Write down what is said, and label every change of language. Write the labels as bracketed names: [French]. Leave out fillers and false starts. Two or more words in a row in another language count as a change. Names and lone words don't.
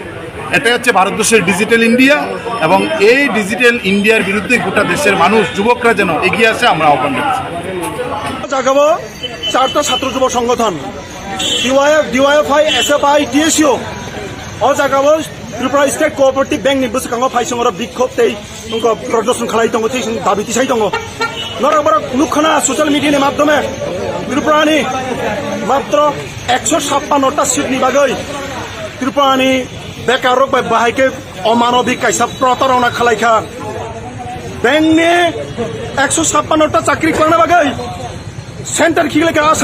[Bangla] এটাই হচ্ছে ভারতবর্ষের ডিজিটাল ইন্ডিয়া, এবং এই ডিজিটাল ইন্ডিয়ার বিরুদ্ধে গোটা দেশের মানুষ, যুবকরা যেন এগিয়ে আসে, আমরা আহ্বান করছি। জাগাবো 4টা ছাত্র যুব সংগঠন ডিওয়াইএফআই এসএফআই টিএসইউ ও জাগাবো ত্রিপুরা স্টেট [Kok Borok] কোঅপারেটিভ ব্যাংক नि बसुखाङाव फाइसंर बिखोब तै उनको प्रदर्शन खालाय दङ थै दाबि तिसाय दङ नरबर नुखना सोशल मिडियानि माध्यमे त्रिपुरानि मात्र 156टा सीटनि बागै त्रिपुरानि बेकार बाहायके अमानबिक कायसा प्रतारना खालायखा बैंकनि 156टा चाकरि खालामनो बागै सेन्टार खिगलेखा